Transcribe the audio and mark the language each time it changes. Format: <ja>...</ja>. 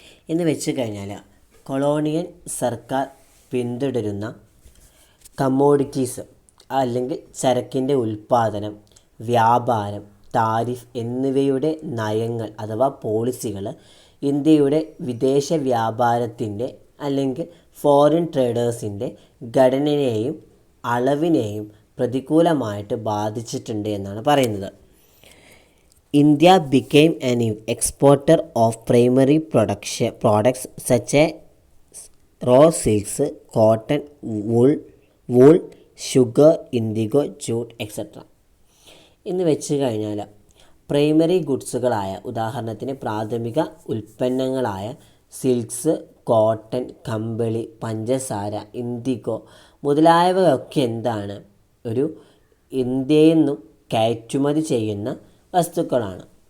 <ml>എന്ന് വെച്ച് കഴിഞ്ഞാൽ കൊളോണിയൻ സർക്കാർ പിന്തുടരുന്ന കമ്മോഡിറ്റീസ് അല്ലെങ്കിൽ ചരക്കിൻ്റെ ഉൽപ്പാദനം, വ്യാപാരം, താരിഫ് എന്നിവയുടെ നയങ്ങൾ അഥവാ പോളിസികൾ ഇന്ത്യയുടെ വിദേശ വ്യാപാരത്തിൻ്റെ അല്ലെങ്കിൽ ഫോറിൻ ട്രേഡേഴ്സിൻ്റെ ഘടനയെയും അളവിനെയും പ്രതികൂലമായിട്ട് ബാധിച്ചിട്ടുണ്ട് എന്നാണ് പറയുന്നത്.</ml> <en>India became an exporter of primary products such as raw silks, cotton, wool, sugar, indigo, jute, etc.</en> <ml>എന്ന് വെച്ച് കഴിഞ്ഞാൽ പ്രൈമറി ഗുഡ്സുകളായ ഉദാഹരണത്തിന് പ്രാഥമിക ഉൽപ്പന്നങ്ങളായ സിൽക്സ്, കോട്ടൺ, കമ്പിളി, പഞ്ചസാര, ഇൻഡിഗോ മുതലായവയൊക്കെ എന്താണ് ഒരു ഇന്ത്യയിൽ നിന്നും കയറ്റുമതി ചെയ്യുന്ന വസ്തുക്കളാണ്.</ml>